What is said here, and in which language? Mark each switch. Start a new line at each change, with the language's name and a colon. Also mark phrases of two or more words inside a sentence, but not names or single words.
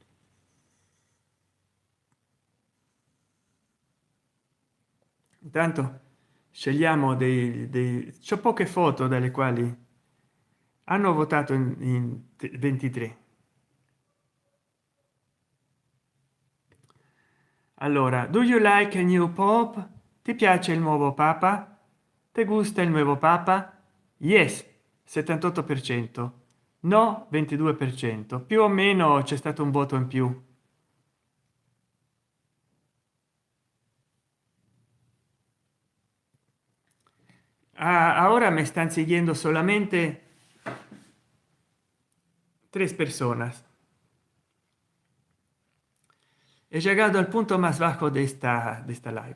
Italian: Intanto scegliamo c'ho poche foto dalle quali hanno votato in 23. Allora,
English: do you like a new pope?
Italian: Ti piace il nuovo papa? Ti gusta il nuovo papa? Yes, 78%, no 22%, più o meno c'è stato un voto in più.
Spanish: Ahora me están siguiendo solamente 3 personas. He llegado al punto más bajo de esta live.